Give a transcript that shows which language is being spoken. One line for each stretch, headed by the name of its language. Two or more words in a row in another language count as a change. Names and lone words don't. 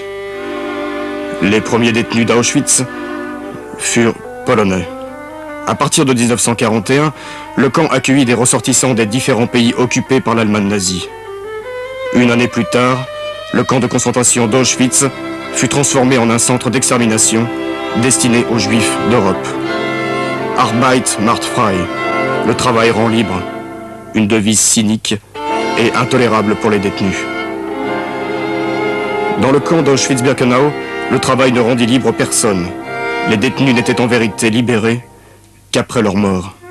French: Les premiers détenus d'Auschwitz furent polonais. À partir de 1941, le camp accueillit des ressortissants des différents pays occupés par l'Allemagne nazie. Une année plus tard, le camp de concentration d'Auschwitz fut transformé en un centre d'extermination destiné aux Juifs d'Europe.
German: Arbeit macht frei,
French: le travail rend libre, une devise cynique et intolérable pour les détenus. Dans le camp d'Auschwitz-Birkenau, le travail ne rendit libre personne. Les détenus n'étaient en vérité libérés qu'après leur mort.